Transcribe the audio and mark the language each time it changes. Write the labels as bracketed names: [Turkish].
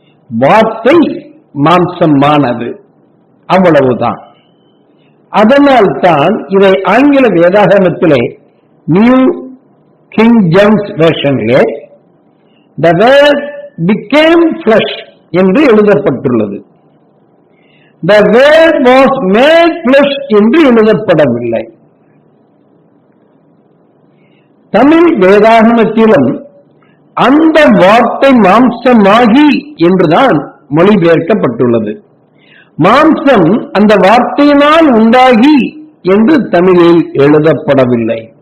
[Tamil] வார்த்தை மாம்சமானது, அவ்வளவுதான். அதனால் தான் இதை ஆங்கில வேதாகமத்திலே new king James வெர்ஷனிலே [English] the word became flesh [Tamil] என்று எழுதப்பட்டுள்ளது. [English] the word was made flesh [Tamil] என்று எழுதப்படவில்லை. தமிழ் வேதாகமத்திலும் அந்த வார்த்தை மாம்சமாகி என்றுதான் மொழிபெயர்க்கப்பட்டுள்ளது. மாம்சம் அந்த வார்த்தையினால் உண்டாகி என்று தமிழில் எழுதப்படவில்லை.